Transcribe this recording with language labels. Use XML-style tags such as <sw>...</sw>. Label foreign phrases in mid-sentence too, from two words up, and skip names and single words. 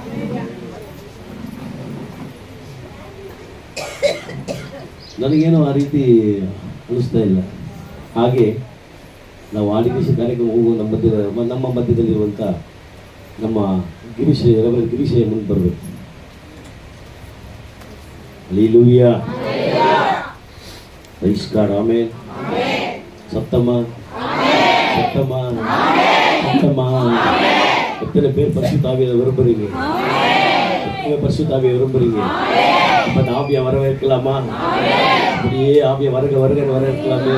<kn>ನನಗೇನು ಆ ರೀತಿ ಅನಿಸ್ತಾ ಇಲ್ಲ. ಹಾಗೆ ನಾವು ಆದಿದೇಶ ಕಾರ್ಯಕ್ರಮ ಹೋಗುವ ನಮ್ಮ ಮಧ್ಯದಲ್ಲಿರುವಂಥ ನಮ್ಮ ಗಿರೀಶಯ್ಯ ಮುಂದೆ ಬರಬೇಕು. ಹಲ್ಲೆಲೂಯಾ,</kn> <en>praise God,</en> <kn>ಆಮೆನ್.</kn> <ta>சத்தமா சத்தமா சத்தமா. எத்தனை பேர் பரிசுத்த ஆவியை விரும்புறீங்க? எத்தனை பரிசுத்த ஆவியை விரும்புறீங்க? அப்ப அந்த ஆவியை வரவேற்கலாமா? அப்படியே ஆவியை வருகன்னு வரவேற்கலாமே.</ta>